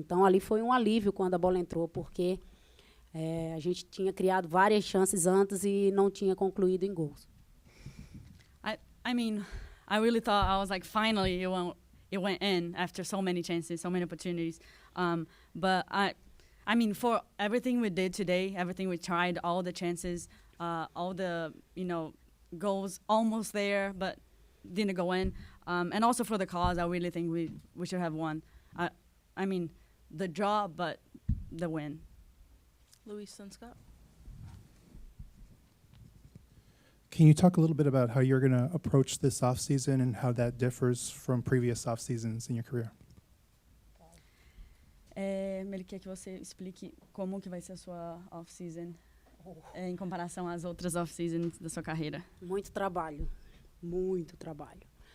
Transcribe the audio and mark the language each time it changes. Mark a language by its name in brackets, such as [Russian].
[Portuguese] Então, ali foi um alívio quando a bola entrou, porque a gente tinha criado várias chances antes e não tinha concluído em gols. [English] I mean, I really thought, I was like, finally it went in after so many chances, so many opportunities. But I mean, for everything we did today, everything we tried, all the chances, all the, goals almost there, but didn't go in. And also for the cause, I really think we should have won. I mean, the draw, but the win. Luis and Scott. Can you talk a little bit about how you're going to approach this offseason and how that differs from previous off seasons in your career? [Portuguese] Ele quer que você explique como que vai ser a sua off-season em comparação às outras off-seasons da sua carreira. Muito trabalho, muito trabalho.